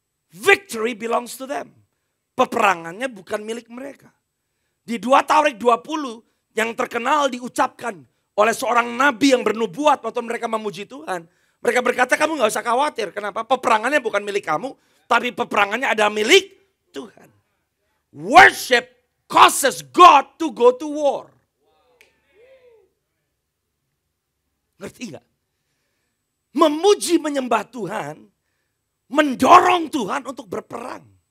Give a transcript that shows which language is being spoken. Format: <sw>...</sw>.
<en>Victory belongs to them.</en> <id>Peperangannya bukan milik mereka. Di 2 Tawarik 20 yang terkenal diucapkan oleh seorang nabi yang bernubuat waktu mereka memuji Tuhan. Mereka berkata kamu gak usah khawatir. Kenapa? Peperangannya bukan milik kamu. Tapi peperangannya ada milik Tuhan.</id> <en>Worship causes God to go to war.</en> <id>Ngerti gak? Memuji menyembah Tuhan, mendorong Tuhan untuk berperang.</id>